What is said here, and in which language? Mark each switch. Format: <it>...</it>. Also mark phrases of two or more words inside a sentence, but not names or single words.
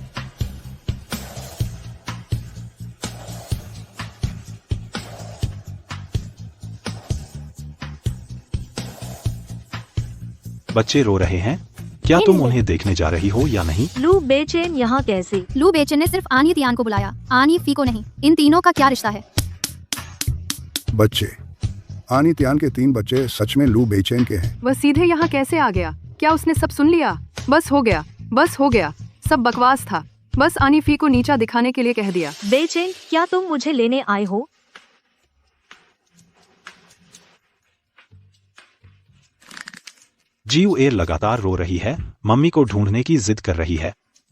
<hi>बच्चे रो रहे हैं, क्या तुम उन्हें देखने जा रही हो या नहीं? लू बेचैन यहाँ कैसे? लू बेचैन ने सिर्फ आनी त्यान को बुलाया, आनी फी को नहीं। इन तीनों का क्या रिश्ता है? बच्चे, आनी त्यान के 3 बच्चे सच में लू बेचैन के हैं। वह सीधे यहाँ कैसे आ गया? क्या उसने सब सुन लिया? बस हो गया, सब बकवास था। बस आनी फी को नीचा दिखाने के लिए कह दिया। बेचैन, क्या तुम मुझे लेने आए हो? जीव ए लगातार रो रही है, मम्मी को ढूंढने की जिद कर रही है।</hi>